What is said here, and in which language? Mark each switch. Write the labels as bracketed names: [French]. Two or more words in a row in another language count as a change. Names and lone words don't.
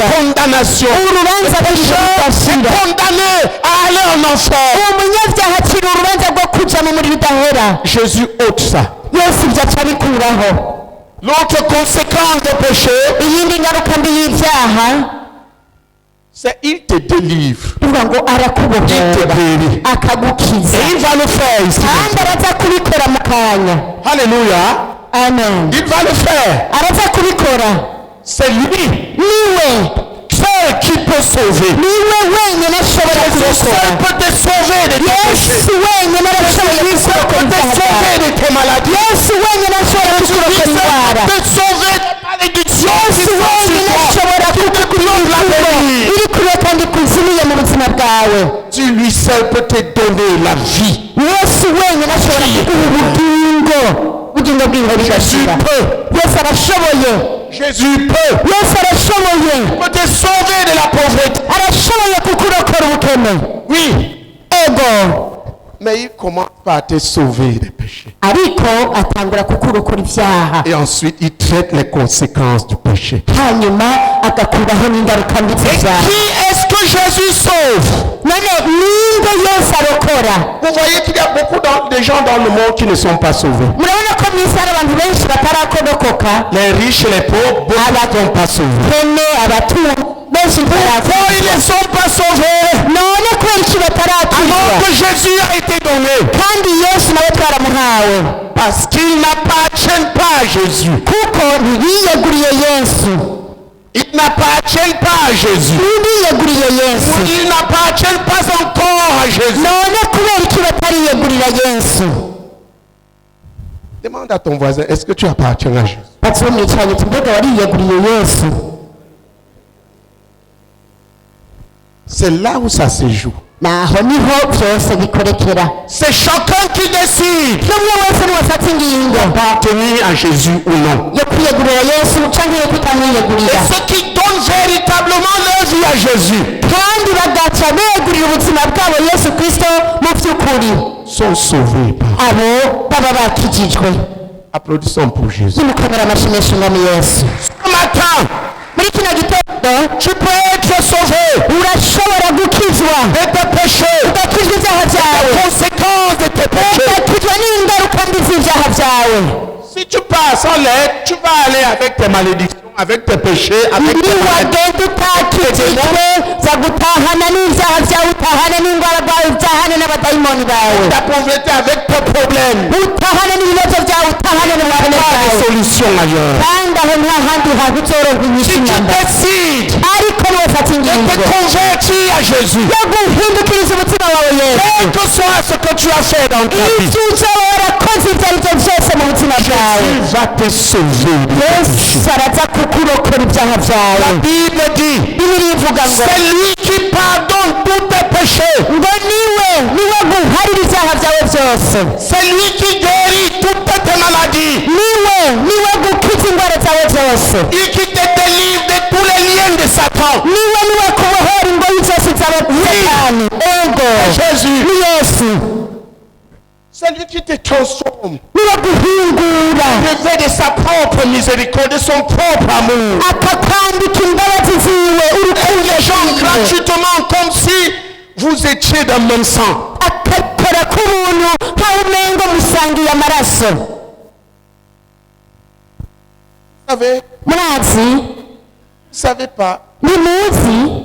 [French] Condamnation. [Rundi] urubanza rw'ibihe [French] Est [Rundi] bidashira. [French] condamné à aller en enfer. [Rundi] umunyabyaha acira urubanza rwo kuja mu muriro udahera. [French] Jésus ôte ça. [Rundi] yesu ibyo aca abikuraho. [French] L'autre conséquence du péché, [Rundi] iyindi ngaruka mbi y'ibyaha [French] c'est il te délivre. [Rundi] bivuga ngo [French] Il te [Rundi] arakubohora [French] guérit. [Rundi] akagukiza, [French] Et il va le faire ici. [Rundi] kandi araza kubikora mu kanya. [French] Alléluia. [Rundi] amen. [French] Il va le faire. [Rundi] araza kubikora. [French] C'est lui [Rundi] niwe [French] seul qui peut sauver. [Rundi] niwe wenyine ashobora [French] Jésus seul [Rundi] kubikora. [French] peut te sauver de tes péchés. [Rundi] yesu wenyine arashoboye [French] Jésus seul [Rundi] kukurokora [French] peut te [Rundi] ibyaha [French] sauver [Rundi] byawe. [French] de tes maladies. [Rundi] yesu wenyine ashobora [French] Jésus [Rundi] kukurokora [French] seul [Rundi] indwara. [French] peut te sauver des malédictions qui [Rundi] yesu [French] sont [Rundi] wenyine [French] sur toi. [Rundi] ashobora [French] Qui te [Rundi] kugukurira [French] bloquent la [Rundi] imivumo [French] vie. [Rundi] iri kure kandi kuzimiye mu buzima bwawe. [French] Tu lui seul peut te donner la vie. [Rundi] yesu wenyine ashobora kuguha ubugingo bw'ibihe [French] Jésus [Rundi] bidashira. [French] peut. [Rundi] yesu arashoboye. [French] Jésus peut. [Rundi] yesu arashoboye. [French] Il peut te sauver de la pauvreté. [Rundi] arashoboye kukurokora ubukene. [French] Oui. [Rundi] ego, [French] Mais il commence par te sauver des péchés. [Rundi] ariko atangura kukurokora ibyaha, [French] Et ensuite, il traite les conséquences du péché. [Rundi] hanyuma agakuraho n'ingaruka mbi [French] Et [Rundi] z'ibyaha. [French] qui est-ce que Jésus sauve? [Rundi] none ninde yesu arokora? [French] Vous voyez qu'il y a beaucoup de gens dans le monde qui ne sont pas sauvés. [Rundi] murabona ko mu isi hari abantu benshi batarakodokoka, [French] Les riches et les pauvres, beaucoup ne sont pas sauvés. [Rundi] bene abatunzi benshi [French] Pourquoi [Rundi] ntibarakodoka. [French] ils ne sont pas sauvés? [Rundi] none kubera iki [French] Alors [Rundi] bataratuzwa? [French] que Jésus a été donné. [Rundi] kandi yesu nawe twaramuhawe, [French] Parce qu'ils n'appartiennent pas à Jésus. [Rundi] kuko ntibiyeguriye yesu. [French] Ils n'appartiennent pas à Jésus. [Rundi] ntibiyeguriye yesu. [French] Ils n'appartiennent pas encore à Jésus. [Rundi] none kubera iki batariyegurira yesu? [French] Demande à ton voisin, est-ce que tu appartiens à Jésus? [Rundi] bati bo mwicaranye uti mbega wariyeguriye yesu? [French] C'est là où ça se joue. [Rundi] naho niho byose bikorekera. [French] C'est chacun qui décide [Rundi] n'umwe wese niwe afata ingingo [French] d'appartenir à Jésus ou non. [Rundi] yo kwiyegurira yesu canke yo [French] Et [Rundi] kutamwiyegurira, [French] ceux qui donnent véritablement leur vie à Jésus [Rundi] kandi bagaca begurira ubuzima bwabo yesu kristo mu by'ukuri, [French] sont sauvés par. [Rundi] abo baba bakijijwe. [French] Applaudissons pour Jésus. [Rundi] nimukomera amashyi menshi umwami yesu. [French] Ce matin, [Rundi] muri kino gitondo [French] Tu peux être sauvé [Rundi] urashobora gukizwa [French] de tes péchés, [Rundi] ugakizwa ibyaha [French] les [Rundi] byawe [French] conséquences de tes péchés. [Rundi] ugakizwa n'ingaruka mbi z'ibyaha byawe. [French] Si tu passes en l'aide, tu vas aller avec tes malédictions, avec tes péchés, avec tes maladies. [Rundi] niwagenda utakijijwe zagutahana n'ibyaha byawe utahane n'indwara bwawe utahane n'abadayimoni bawe [French] Ta pauvreté avec tes problèmes. [Rundi] utahane n'ibibazo byawe utahane n'ubukene [French] Pas de [Rundi] bwawe [French] solution ailleurs. [Rundi] kandi aho nta handi hantu uzoronka [French] Si [Rundi] inyishu [French] tu [Rundi] nyamba [French] décides [Rundi] ariko niwafata [French] de te [Rundi] ingingo [French] convertir à Jésus, [Rundi] yo guhindukiriza umutima wawe yesu [French] quel que soit ce que tu as fait dans ta vie, [Rundi] ibyo uzoba warakoze ibyo ari byo byose mu buzima bwawe [French] Jésus va te sauver. [Rundi] yesu araza kukurokora ibyaha [French] La [Rundi] byawe [French] Bible dit, [Rundi] bibiri ivuga ngo [French] c'est lui qui pardonne tous tes péchés. [Rundi] ngo niwe guharira ibyaha byawe byose [French] C'est lui qui guérit toutes tes maladies. [Rundi] niwe gukiza indwara zawe zose [French] Et qui te délivre de tous les liens de Satan. [Rundi] niwe kubohora ingoyi zose zawe satani ego [French] Jésus, [Rundi] ni yesu [French] c'est lui qui te transforme. [Rundi] niwe guhingura [French] Revêt de sa propre miséricorde, de son propre amour. [Rundi] akakwambika imbabazi ziwe [French] Et les gens [Rundi] urukundo [French] gratuitement comme si vous étiez d'un même sang. [Rundi] akakora k'ubuntu nkaho umengo musangiye amaraso [French] Vous savez, [Rundi] murazi [French] savez pas [Rundi] ntimuzi